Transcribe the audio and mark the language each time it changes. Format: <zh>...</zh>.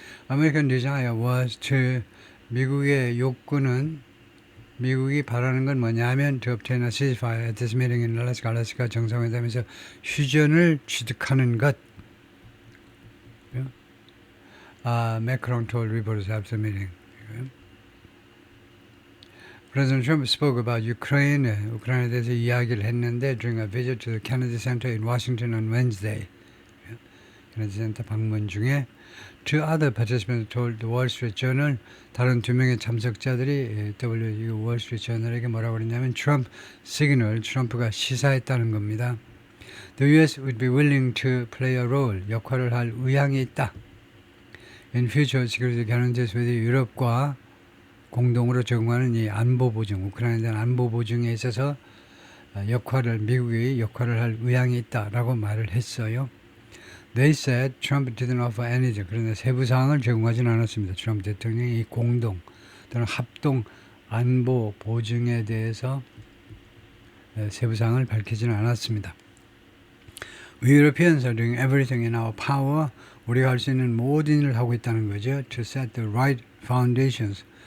<en>American desire was to</en> <ko>미국의 욕구는 미국이 바라는 건 뭐냐면</ko> <en>to obtain a ceasefire at this meeting in Alaska.</en> <ko>알래스카 정상회담에서 휴전을 취득하는 것.</ko> <en>Macron told reporters after the meeting. President Trump spoke about Ukraine,</en> <ko>우크라이나에 대해서 이야기를 했는데</ko> <en>during a visit to the Kennedy Center in Washington on Wednesday.</en> <ko>케네디 센터 방문 중에</ko> <en>two other participants told the Wall Street Journal,</en> <ko>다른 두 명의 참석자들이 Wall Street Journal에게 뭐라고 그랬냐면</ko> <en>Trump signal,</en> <ko>트럼프가 시사했다는 겁니다.</ko> <en>The US would be willing to play a role,</en> <ko>역할을 할 의향이 있다.</ko> <en>In future security guarantees with</en> <ko>유럽과 공동으로 제공하는 이 안보 보증, 우크라이나에 대한 안보 보증에 있어서 미국이 역할을 할 의향이 있다라고 말을 했어요.</ko> <en>They said Trump didn't offer anything.</en> <ko>그런데 세부 사항을 제공하지는 않았습니다. 트럼프 대통령이 이 공동 또는 합동 안보 보증에 대해서 세부 사항을 밝히지는 않았습니다.</ko> <en>We Europeans are doing everything in our power.</en> <ko>우리가 할 수 있는 모든 일을 하고 있다는 거죠.</ko> <en>To set the right foundations.</en>